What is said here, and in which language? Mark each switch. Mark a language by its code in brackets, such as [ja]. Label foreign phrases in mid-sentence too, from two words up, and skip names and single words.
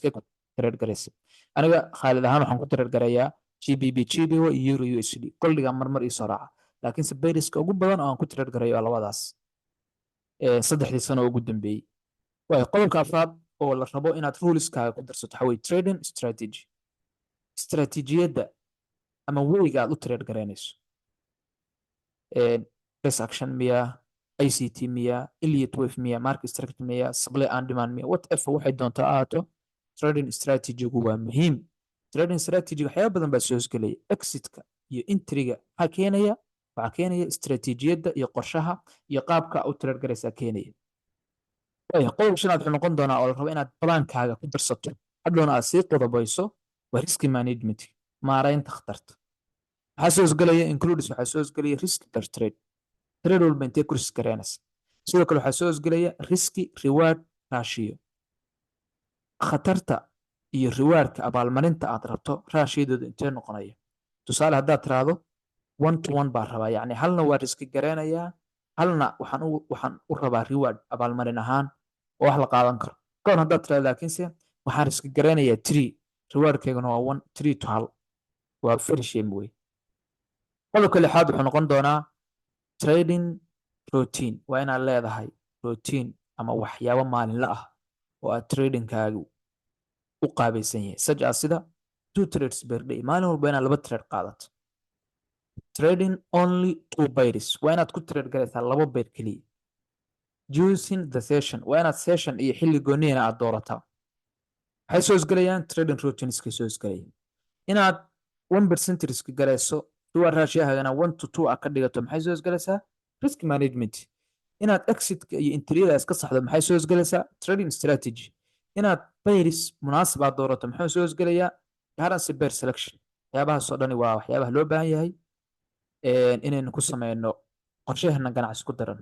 [so] iska tirar garaysa aniga khaalid ahaan waxaan ku tirar garayaa GBP GBY Euro USD kolliga marmar ii soo raaca laakiinse beeriska ugu badan oo aan ku tirar garayo waa labadaas saddexdii sano ugu dambeeyey waayo qodobka afraad oo la rabo inaad ruleskaaga ku darsato waxa weye [en] trading strategy [so] istaraatiijiyadda ama weyga aad u tirar garaynayso [en] best action [so] miya ICT miya, Elliott wave miya, [en] market structure [so] miya, [en] supply and demand [so] miya, whatever waxay doontaa ahaato, [en] trading strategy-gu [so] waa muhiim. [en] Trading strategy [so] waxyaaba badan baa soo hosgelaya. Exitka iyo entry-ga waxaa keenaya istaraatiijiyadda iyo qorshaha iyo qaabka u trade garaysaa keenaya. Qodob shanaad wuxuu noqon doonaa oo la rabo inaad balaankaaga ku darsato hadhowna aad sii qodobayso waa [en] risk management, [so] maaraynta khatarta. waxaa soo hosgelaya includes waxaa soo hosgelaya [en] risk per trade, [so] trade walba intee ku risk garaynaysa. sidoo kale waxaa soo hosgelaya [en] riski reward ratio, [so] khatarta iyo rewardka abaalmarinta aad rabto raashiyadooda intee noqonaya. tusaale haddaad tiraahdo 1-to-1 baan rabaa, yacni halna waa riski garaynayaa, halna waxaan u rabaa reward abaalmarin ahaan oo wax la qaadan karo. kahor haddaad tiraahdo laakiinse waxaan riski garaynayaa 3, rewardkeyguna waa 1, 3 to hal, waa [en] very shame [so] wey. qodobka lixaad wuxuu noqon doonaa [en] trading routine. [so] waa inaad leedahay routine ama waxyaabo maalinle ah oo aad tradingkaagu u qaabaysan yahay, [en] such as sida 2 trades per day, [so] maalin walba inaad 2 trade qaadato. [en] Trading only 2 pairs, [so] waa inaad ku trade garaysaa 2 pair keliya. [en] Using the session, [so] waa inaad session iyo xilli gooniyana aad doorataa. waxay soo hosgelayaan [en] trading routineska [so] soo hosgelayaan. inaad 1% risk garayso, [en] reward ratio-haagana [so] 1-to-2 aad ka dhigato, maxay soo hosgelaysaa [en] risk management. [so] inaad exitka iyo entry-yada iska saxdo, maxay soo hosgelaysaa [en] trading strategy. [so] inaad pairs munaasib aad doorato, maxuu soo hosgelayaa [en] currency pair selection. [so] waxyaabahaas oo dhani waa waxyaabaha loo baahan yahay inaynu ku sameyno qorshaheena ganacsi ku daran.